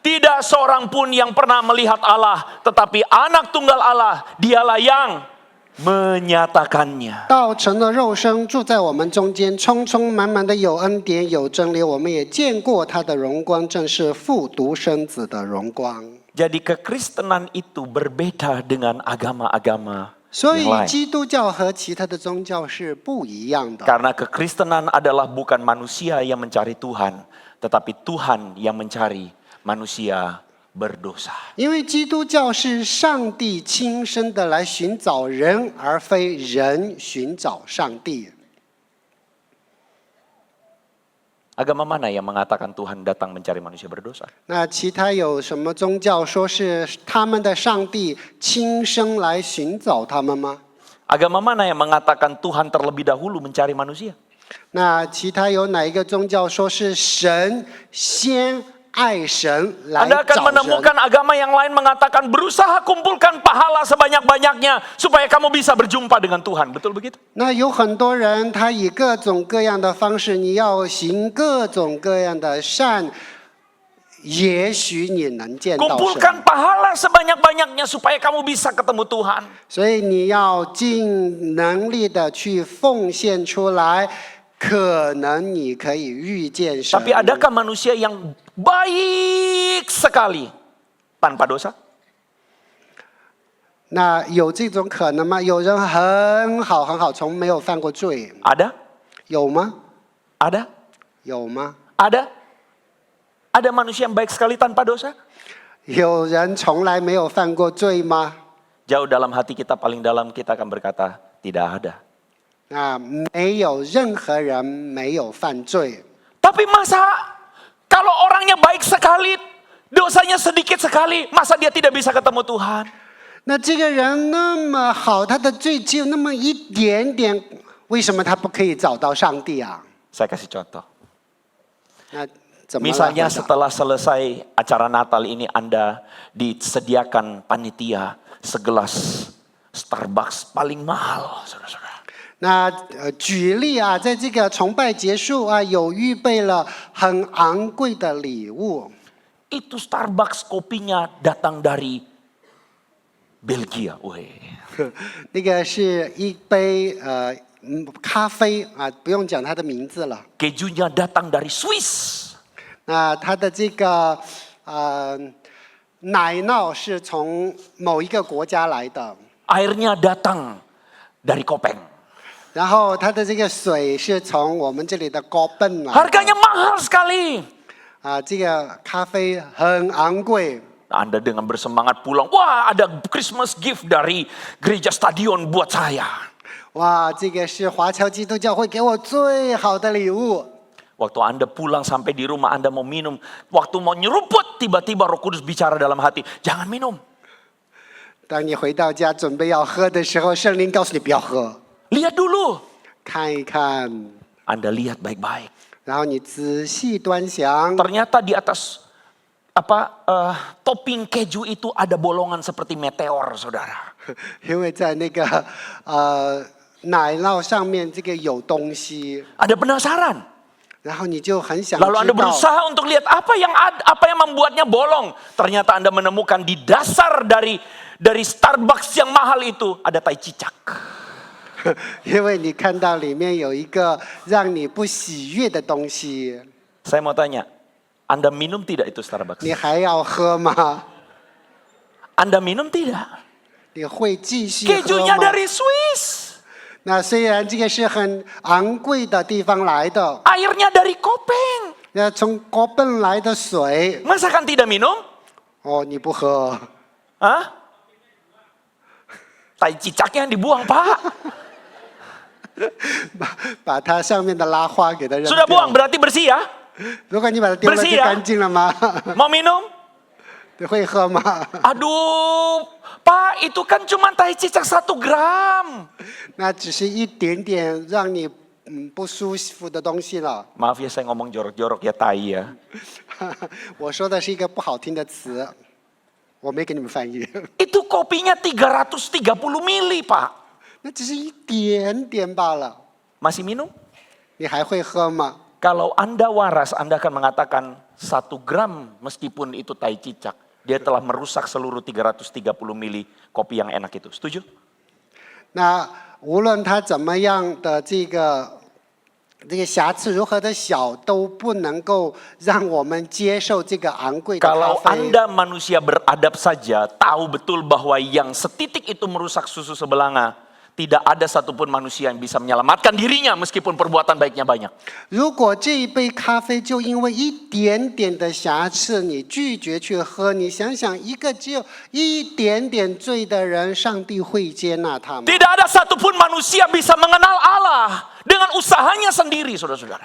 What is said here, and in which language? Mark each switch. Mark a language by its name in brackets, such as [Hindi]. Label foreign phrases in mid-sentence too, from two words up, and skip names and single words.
[Indonesian] Tidak seorang pun yang pernah melihat Allah, tetapi anak tunggal Allah, dialah yang menyatakannya. [Chinese] 道成了肉身，住在我们中间，充充满满的有恩典，有真理。我们也见过他的荣光，正是父独生子的荣光。 [Indonesian] Jadi kekristenan itu berbeda dengan agama-agama [Chinese] 所以 [Indonesian] yang lain. [Chinese] 基督教和其他的宗教是不一样的。 [Indonesian] Karena kekristenan adalah bukan manusia yang mencari Tuhan, tetapi Tuhan yang mencari manusia berdosa. [Chinese] 因为基督教是上帝亲身的来寻找人，而非人寻找上帝。 [Indonesian] Agama mana yang mengatakan Tuhan datang mencari manusia berdosa? [Chinese] 那其他有什么宗教说是他们的上帝亲身来寻找他们吗？ [Indonesian] Agama mana yang mengatakan Tuhan terlebih dahulu mencari manusia? [Chinese] 那其他有哪一个宗教说是神先爱神来 [Indonesian] Anda akan [Chinese] 找人？ [Indonesian] menemukan agama yang lain mengatakan berusaha kumpulkan pahala sebanyak-banyaknya supaya kamu bisa berjumpa dengan Tuhan. Betul begitu? [Chinese] 那有很多人，他以各种各样的方式，你要行各种各样的善，也许你能见到神。 [Indonesian] Kumpulkan pahala sebanyak-banyaknya supaya kamu bisa ketemu Tuhan. [Chinese] 所以你要尽能力的去奉献出来，可能你可以遇见神。 [Indonesian] Tapi adakah manusia yang baik sekali tanpa dosa? [Chinese] 那有这种可能吗？有人很好很好，从没有犯过罪， [Indonesian] Ada? [Chinese] 有吗？ [Indonesian] Ada? [Chinese] 有吗？ [Indonesian] Ada? Ada manusia yang baik sekali tanpa dosa? [Chinese] 有人从来没有犯过罪吗？ [Indonesian] Jauh dalam hati kita, paling dalam kita akan berkata, tidak ada. [Chinese] 那没有任何人没有犯罪。 [Indonesian] Tapi masa kalau orangnya baik sekali, dosanya sedikit sekali, masa dia tidak bisa ketemu Tuhan? [Chinese] 那这个人那么好，他的罪只有那么一点点，为什么他不可以找到上帝啊？ [Indonesian] Saya kasih contoh. [Chinese] 那怎么来回 [Indonesian] Misalnya [Chinese] 答？ [Indonesian] setelah selesai acara Natal ini Anda disediakan panitia segelas Starbucks paling mahal, saudara-saudara. [Chinese] 那举例啊，在这个崇拜结束啊，有预备了很昂贵的礼物。 [Indonesian] Itu Starbucks kopinya datang dari Belgia. Weh. [Chinese] 那个是一杯咖啡啊，不用讲它的名字了。 [Indonesian] Kejunya datang dari Swiss. [Chinese] 那它的这个奶酪是从某一个国家来的， [Indonesian] Airnya datang dari Kopeng. [Chinese] 然后它的这个水是从我们这里的高奔来的。 [Indonesian] Harganya mahal sekali. [Chinese] 啊，这个咖啡很昂贵。 [Indonesian] Anda dengan bersemangat pulang, wah ada [English] Christmas gift [Indonesian] dari gereja stadion buat saya. [Chinese] 哇，这个是华侨基督教会给我最好的礼物。 [Indonesian] Waktu Anda pulang sampai di rumah Anda mau minum, waktu mau nyeruput tiba-tiba Roh Kudus bicara dalam hati, jangan minum. [Chinese] 当你回到家准备要喝的时候，圣灵告诉你不要喝， [Indonesian] Lihat dulu. [Chinese] 看一看， [Indonesian] Anda lihat baik-baik. [Chinese] 然后你仔细端详， [Indonesian] Ternyata di atas topping keju itu ada bolongan seperti meteor, saudara. [Chinese] 因为在那个奶酪上面这个有东西， [Indonesian] Ada penasaran. [Chinese] 然后你就很想 [Indonesian] Lalu Anda [Chinese] 知道。 [Indonesian] berusaha untuk lihat apa yang membuatnya bolong. Ternyata Anda menemukan di dasar dari Starbucks yang mahal itu ada tai cicak. [Chinese] 因为你看到里面有一个让你不喜悦的东西， [Indonesian] Saya mau tanya, Anda minum tidak itu Starbucks? [Chinese] 你还要喝吗？ [Indonesian] Anda minum tidak? [Chinese] 你会继续喝 [Indonesian] Kejunya [Chinese] 吗？ [Indonesian] dari Swiss. [Chinese] 那虽然这个是很昂贵的地方来的， [Indonesian] Airnya dari Kopeng. [Chinese] 那从国奔来的水， [Indonesian] Masa kan tidak minum? [Chinese] 哦，你不喝， [Indonesian] Hah? Tai cicaknya yang dibuang, Pak. [Chinese] 把它上面的拉花给它扔 [Indonesian] Sudah [Chinese] 掉 [Indonesian] buang, berarti bersih ya? [Chinese] 如果你把它丢了，就 [Indonesian] bersih ya? [Chinese] 干净了吗？ [Indonesian] Mau minum? [Chinese] 会喝吗？ [Indonesian] Aduh, Pak, itu kan cuma tai cicak 1 gram. [Chinese] 那只是一点点让你不舒服的东西了。 [Indonesian] Maaf ya saya ngomong jorok-jorok ya, tai ya. [Chinese] 我说的是一个不好听的词，我没给你们翻译。 [Indonesian] Itu kopinya 330 mili, Pak. [Chinese] 那只是一点点罢了， [Indonesian] Masih minum? [Chinese] 你还会喝吗？ [Indonesian] Kalau Anda waras, Anda akan mengatakan 1 gram meskipun itu tai cicak. Dia telah merusak seluruh 330 mili kopi yang enak itu. Setuju? [Chinese] 那无论它怎么样的这个瑕疵如何的小，都不能够让我们接受这个昂贵的咖 [Indonesian] Kalau [Chinese] 啡。 [Indonesian] Anda manusia beradab saja, tahu betul bahwa yang setitik itu merusak susu sebelanga, tidak ada satupun manusia yang bisa menyelamatkan dirinya meskipun perbuatan baiknya banyak. [Chinese] 如果这一杯咖啡就因为一点点的瑕疵，你拒绝去喝，你想想，一个只有一点点罪的人，上帝会接纳他吗？ [Indonesian] Tidak ada satupun manusia bisa mengenal Allah dengan usahanya sendiri, saudara-saudara.